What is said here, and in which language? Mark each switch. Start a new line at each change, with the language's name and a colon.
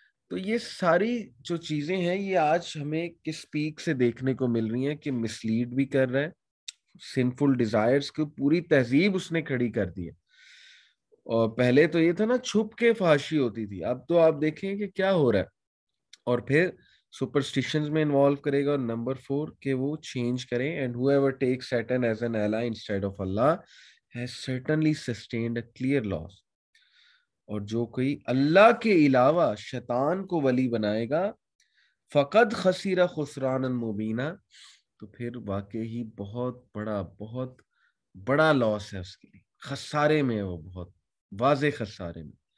Urdu: تو یہ ساری جو چیزیں ہیں یہ آج ہمیں کس پیک سے دیکھنے کو مل رہی ہیں کہ مسلیڈ بھی کر رہا ہے. سنفل ڈیزائرز کی پوری تہذیب اس نے کھڑی کر دی ہے. اور پہلے تو یہ تھا نا چھپ کے فحاشی ہوتی تھی، اب تو آپ دیکھیں کہ کیا ہو رہا ہے. اور پھر سپرسٹیشنز میں انوالو کرے گا. اور نمبر 4 کہ وہ چینج کریں.
English: And whoever takes Satan as an ally instead of Allah has certainly sustained a clear loss.
Urdu: اور جو کوئی اللہ کے علاوہ شیطان کو ولی بنائے گا
Arabic: فقد خسیر خسرانا مبینہ،
Urdu: تو پھر واقعی بہت بڑا لاس ہے اس کے لیے، خسارے میں ہے وہ، بہت واضح خسارے میں.